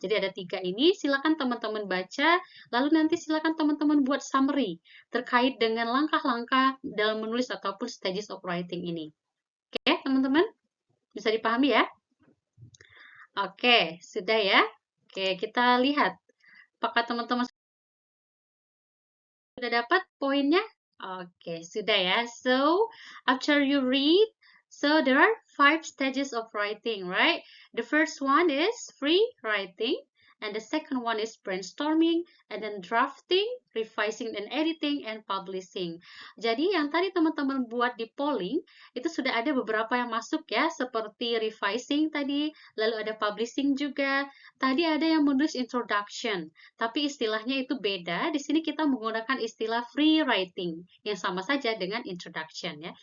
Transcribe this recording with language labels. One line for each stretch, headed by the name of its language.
Indonesian: Jadi ada 3 ini, silakan teman-teman baca, lalu nanti silakan teman-teman buat summary terkait dengan langkah-langkah dalam menulis ataupun
English: stages of writing
Indonesian: ini. Oke, teman-teman? Bisa dipahami ya? Oke, sudah ya? Oke, kita lihat. Apakah teman-teman sudah dapat poinnya? Oke, sudah ya.
English: So, after you read, so there are 5 stages of writing, right? The first one is free writing. and the second one is brainstorming, and then drafting, revising and editing, and publishing.
Indonesian: Jadi yang tadi teman-teman buat di polling, itu sudah ada beberapa yang masuk ya, seperti revising tadi, lalu ada publishing juga. Tadi ada yang menulis introduction, tapi istilahnya itu beda. Di sini kita menggunakan istilah free writing, yang sama saja dengan introduction ya.